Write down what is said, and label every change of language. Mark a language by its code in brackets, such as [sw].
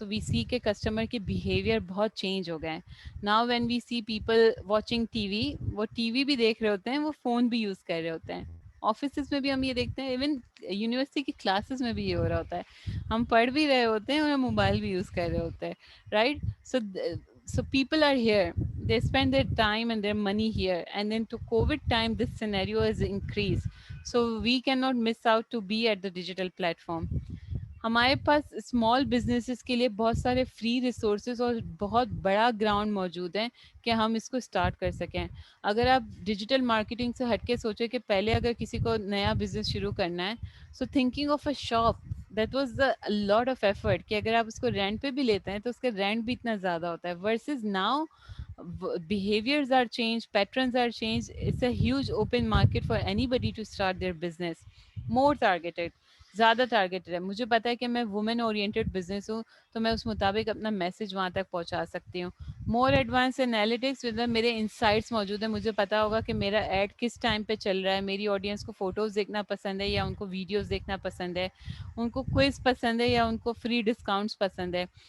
[ur] سو وی سی کے کسٹمر کے بیہیویئر بہت چینج ہو گئے ہیں. [en] now when we see people watching T V, [ur] وہ ٹی وی بھی دیکھ رہے ہوتے ہیں, وہ فون بھی یوز کر رہے ہوتے ہیں. آفیسز میں بھی ہم یہ دیکھتے ہیں, ایون یونیورسٹی کی کلاسز میں بھی یہ ہو رہا ہوتا ہے. ہم پڑھ بھی رہے ہوتے ہیں اور ہم موبائل بھی یوز کر رہے ہوتے ہیں, right. [en] So people are here, they spend their time and their money here, and then to COVID time this scenario has increased, so we cannot miss out to be at the digital platform. [ur] ہمارے پاس small businesses کے لیے بہت سارے free resources اور بہت بڑا ground موجود ہیں کہ ہم اس کو اسٹارٹ کر سکیں. اگر آپ ڈیجیٹل مارکیٹنگ سے ہٹ کے سوچیں کہ پہلے اگر کسی کو نیا بزنس شروع کرنا ہے, [en] so thinking of a shop that was a lot of effort, [ur] کہ اگر آپ اس کو رینٹ پہ بھی لیتے ہیں تو اس کا رینٹ بھی اتنا زیادہ ہوتا ہے. [en] Versus now behaviors are changed, patterns are changed, it's a huge open market for anybody to start their business. More targeted, [ur] زیادہ ٹارگیٹڈ ہے. مجھے پتا ہے کہ میں وومن اورینٹیڈ بزنس ہوں, تو میں اس مطابق اپنا میسج وہاں تک پہنچا سکتی ہوں. [en] more advance analytics, [ur] میرے انسائٹس موجود ہیں, مجھے پتا ہوگا کہ میرا ایڈ کس ٹائم پہ چل رہا ہے. میری آڈینس کو فوٹوز دیکھنا پسند ہے یا ان کو ویڈیوز دیکھنا پسند ہے, ان کو کوئز پسند ہے یا ان کو فری ڈسکاؤنٹس پسند ہے.